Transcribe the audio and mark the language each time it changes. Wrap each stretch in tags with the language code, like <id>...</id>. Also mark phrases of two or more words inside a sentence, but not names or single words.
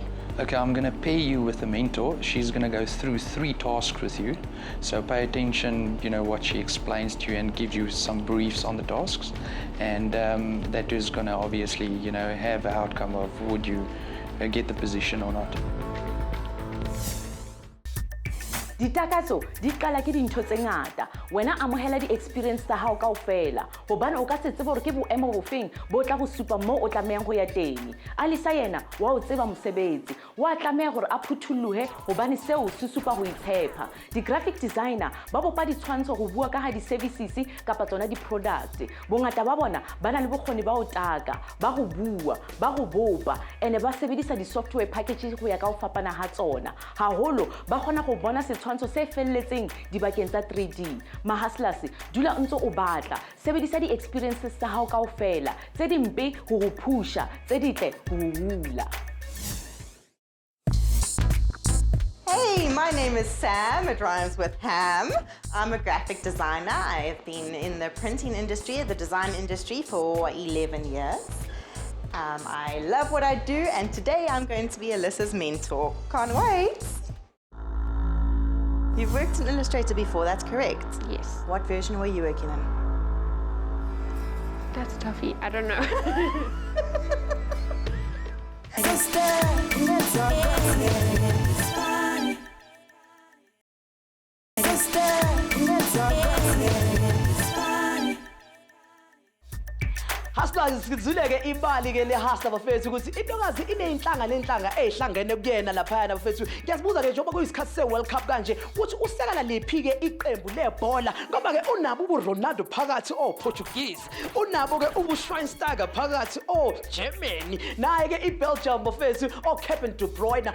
<en>Okay, I'm going to pair you with a mentor. She's going to go through 3 tasks with you. So pay attention, what she explains to you and gives you some briefs on the tasks. And that is going to obviously, have an outcome of would you get the position or not.</en> <st>Ditakatso di qala ke dintho tse ngata. Wena amohela di-experience tsa hao kaofela, hobane o ka se tsebe hore ke boemo bofeng bo tla go supa moo o tlamehang go ya teng. Alyssa yena wa o tseba mosebetsi, wa tlameha gore a phuthullohe hobane seo se supa go itshepa.</st> <en>Di-graphic designer</en> <st>ba bopa ditshwantsho go bua ka ha di-services kapa tsona di-products. Bongata ba bona ba na le bokgoni ba ho taka, ba go bua, ba go bopa, ene ba sebedisa</st> <en>di-software packages</en> <st>go ya ka ho fapana ha tsona. Haholo ba kgona go bona setshwantsho se felletseng dibakeng tsa 3D. Mahaslas, dula ntse o batla, sebedisa di-experiences tsa hao kaofela, tse dimpe ho go pusha, tse ditle ho go hula.</st> <en>My name is Sam, it rhymes with ham. I'm a graphic designer. I've been in the printing industry, the design industry for 11 years. I love what I do, and today I'm going to be Alyssa's mentor. Can't wait. You've worked in Illustrator before, that's correct? Yes. What version were you working in? That's a toughie. I don't know.</en> <zu>Hustlers sizuleke imali ke le hustler bafethu ukuthi intokazi ineyinhlanga nenhlanga ezihlangene kuyena lapha bafethu. Ngiyazibuza ke njengoba kuyisikhathi se-World Cup kanje ukuthi usekala liphi ke iqembu lebhola ngoba ke unabo uRonaldo phakathi Portuguese, unabo ke uSchweinsteiger phakathi Germany, naye ke iBelgium bafethu Kevin De Bruyne.</zu>